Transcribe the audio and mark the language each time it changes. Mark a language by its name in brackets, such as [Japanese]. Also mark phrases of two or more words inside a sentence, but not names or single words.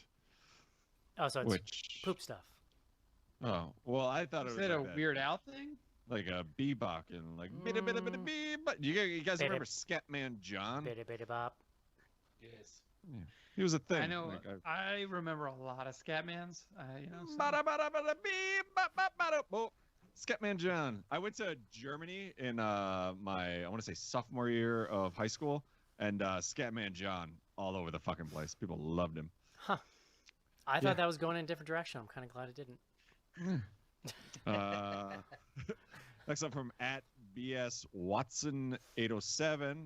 [English] Oh, so it's poop stuff. Oh, well, I thought it was like like a that, Weird Al thing? like a bebop and like bida bida bida bee. But you guys remember Scatman John? Bida bida bop. Yes. Yeah. He was a thing. I know. Like, I remember a lot of Scatmans. Bada bada bada bee, bada bada bo. Scatman John. I went to Germany in my, I want to say, sophomore year of high school, and Scatman John all over the fucking place. People loved him. Huh. I thought that was going in a different direction. I'm kind of glad it didn't. Next up from at BS Watson 807.